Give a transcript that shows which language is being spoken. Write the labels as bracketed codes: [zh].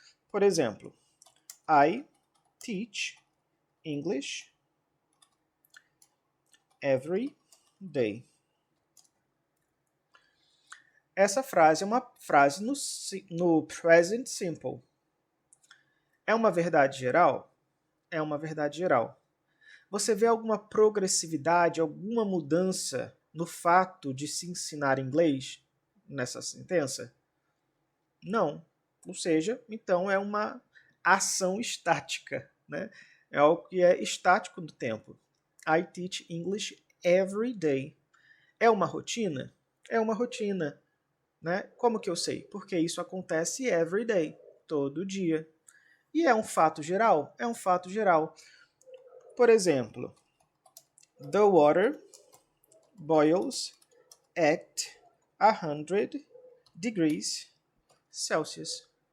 [pt] Por exemplo, [en] I teach English every day. [pt] Essa frase é uma frase no present simple. É uma verdade geral? É uma verdade geral. Você vê alguma progressividade, alguma mudança no fato de se ensinar inglês nessa sentença? Não. Ou seja, então é uma ação estática, né? É algo que é estático do tempo. [en] I teach English every day. [pt] É uma rotina? É uma rotina. Né? Como que eu sei? Porque isso acontece [en] every day, [pt] todo dia. E é um fato geral? É um fato geral. Por exemplo, [en] the water boils at 100 degrees Celsius.